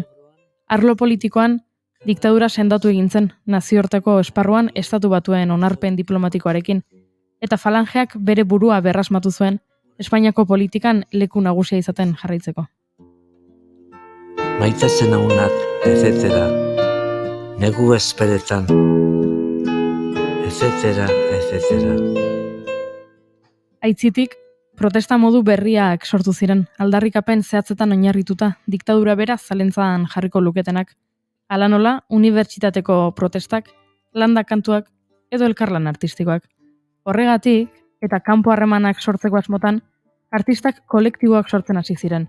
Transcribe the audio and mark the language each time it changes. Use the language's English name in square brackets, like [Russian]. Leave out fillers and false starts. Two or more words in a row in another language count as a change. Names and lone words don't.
[Basque] Arlo politikoan, diktadura sendatu egin zen nazioarteko esparruan estatu batuen onarpen diplomatikoarekin, eta falangeak bere burua berrasmatu zuen Espainiako politikan leku nagusia izaten jarraitzeko. Maitatzen naunat, etc. Negu esperetan, etc. [Spanish] etcétera, etcétera. [Basque] Aitzitik, protesta modu berriak sortu ziren, aldarrikapen zehatzetan oinarrituta, diktadura bera zalentzan jarriko luketenak. Hala nola, unibertsitateko protestak, landa kantuak edo elkarlan artistikoak. Horregatik, eta kanpo harremanak sortzeko asmotan, artistak kolektiboak sortzen hasi ziren.